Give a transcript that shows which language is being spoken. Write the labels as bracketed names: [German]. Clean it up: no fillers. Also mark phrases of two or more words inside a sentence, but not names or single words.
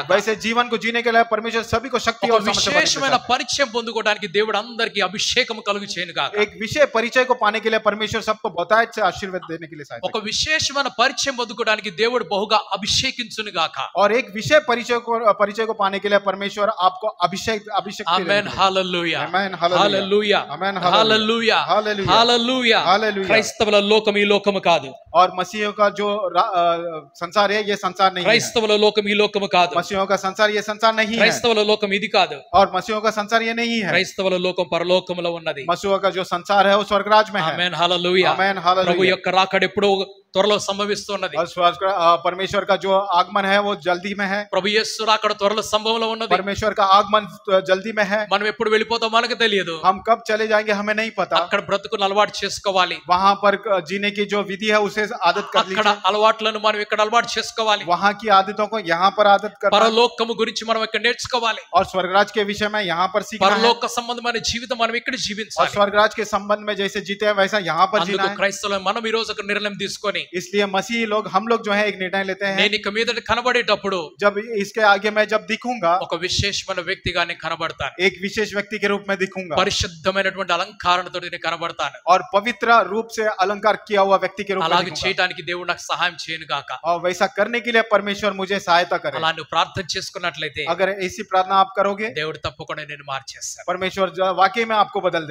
[Hindi] वैसे जीवन को जीने के लिए परमेश्वर सभी को शक्ति [Telugu] ఒక [Hindi] और सामर्थ्य प्रदान [Telugu] విశేషమైన [Hindi] करता है। [Telugu] పరిచయం పొందుకోవడానికి దేవుడు అందరికీ అభిషేకం కలుగు చేయను గాక. [Hindi] एक विषय परिचय को पाने के लिए परमेश्वर सबको बहुतायत से आशीर्वाद देने के लिए सहायता [Telugu] ఒక విశేషమైన పరిచయం పొందుకోవడానికి దేవుడు బహుగా అభిషేకించును గాక. [Hindi] करे। और एक विषय परिचय को पाने के लिए परमेश्वर आपको अभिषेक [Telugu] ఆమేన్, హల్లెలూయా, [Hindi] आमेन, [Telugu] హల్లెలూయా, [Hindi] आमेन, [Telugu] హల్లెలూయా, [Hindi] हालेलुया, [Telugu] హల్లెలూయా. [Hindi] हालेलुया। [Telugu] క్రైస్తవుల లోకం ఈ లోకము కాదు. [Hindi] और मसीहों का जो संसार है ये संसार नहीं है। [Telugu] క్రైస్తవుల లోకం ఈ లోకము కాదు. [Hindi] मसीहों का संसार ये संसार नहीं है। [Telugu] క్రైస్తవుల లోకం ఇది కాదు. [Hindi] और मसीहों का संसार ये नहीं है। [Telugu] క్రైస్తవుల లోకం పరలోకములో ఉన్నది. [Hindi] मसीहों का जो संसार है वो स्वर्गराज में है। [Telugu] ఆమేన్, హల్లెలూయా. [Hindi] आमेन, हालेलुया। [Telugu] ప్రభు యొక్క రాకడ ఎప్పుడో త్వరలో సంభవిస్తున్నది. [Hindi] और परमेश्वर का जो आगमन है वो जल्दी में है। [Telugu] ప్రభు యేసు రాకడ త్వరలో సంభవంలో ఉన్నది. [Hindi] परमेश्वर का आगमन जल्दी में है। [Telugu] మనం ఎప్పుడు వెళ్ళిపోతాం మనకు తెలియదు. [Hindi] हम कब चले जाएंगे हमें नहीं पता। [Telugu] అక్కడ బ్రతుకును అలవాటు చేసుకోవాలి. [Hindi] वहां पर जीने की जो विधि है उसे आदत कर [Telugu] అక్కడ [Hindi] लीजिए। [Telugu] అలవాట్లను మనం ఇక్కడ అలవాటు చేసుకోవాలి. [Hindi] वहां की आदतों को यहाँ पर आदत करना [Telugu] పరలోకము గురించి మనం ఇక్కడ నేర్చుకోవాలి. [Hindi] और स्वर्गराज के विषय में यहाँ पर सीखना है। [Telugu] పరలోక సంబంధమైన జీవితం మనం ఇక్కడ [Hindi] और [Telugu] జీవించాలి. [Hindi] स्वर्गराज के संबंध में जैसे जीते हैं वैसा यहाँ पर जीना [Telugu] అందుకు [Hindi] है। [Telugu] క్రైస్తవులు మనం ఈ రోజు ఒక నిర్ణయం తీసుకొని, [Hindi] इसलिए मसीही लोग हम लोग जो है एक निर्णय लेते हैं, [Telugu] నేను ఇక మీదట కనబడేటప్పుడు [Hindi] जब इसके आगे मैं जब दिखूंगा [Telugu] ఒక విశేషమైన వ్యక్తిగా నేను కనబడతాను. [Hindi] एक विशेष व्यक्ति के रूप में दिखूंगा [Telugu] పరిశుద్ధమైనటువంటి అలంకారణతో నేను కనబడతాను. [Hindi] और पवित्र रूप से अलंकार किया हुआ व्यक्ति के रूप में [Telugu] అలాగే [Hindi] दिखूंगा। [Telugu] చేయడానికి దేవుడు నాకు సహాయం చేయను గాక. [Hindi] और वैसा करने के लिए परमेश्वर मुझे सहायता करे। [Telugu] అలా నువ్వు ప్రార్థన చేసుకున్నట్లయితే [Hindi] अगर ऐसी प्रार्थना आप करोगे [Telugu] దేవుడు తప్పకుండా నేను మార్చేస్తాను. [Hindi] परमेश्वर वाकई में आपको बदल दे।